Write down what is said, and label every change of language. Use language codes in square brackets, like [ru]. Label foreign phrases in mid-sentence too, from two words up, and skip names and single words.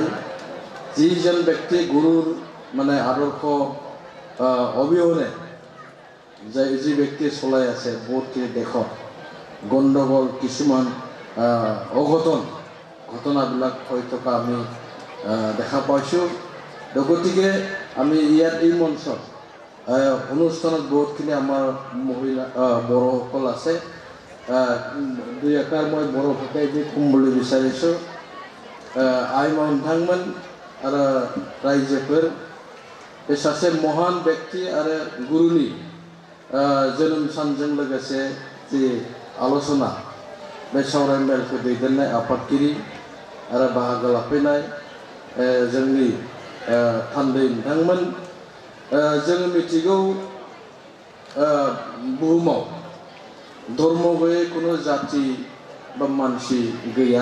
[as] যিজন ব্যক্তি গুৰুৰ মানে আদৰ্শ অবিহনে যি ব্যক্তিয়ে চলাই আছে, বহুতখিনি দেশত গণ্ডগোল কিছুমান ঘটনাবিলাক হৈ থকা আমি দেখা পাইছোঁ। গতিকে আমি ইয়াত এই মঞ্চত অনুষ্ঠানত বহুতখিনি আমাৰ মহিলা বড়োসকল আছে। দুই এষাৰ মই বড়ো ভাষাই দি ক'ম বুলি বিচাৰিছোঁ। [brx] आइमोन नोंथांमोन आरो रायजोफोर, बे सासे महान व्यक्ति आरो गुरुनि जोनोम सानजों लोगोसे जि आलोचना बे सावराय मेलखौ दैदेननाय आफादगिरि आरो बाहागो लाफैनाय जोंनि थान्दै नोंथांमोन, जों मिथिगौ बुहुमाव धर्म गैयै कुनु जाति बा मानसि गैया।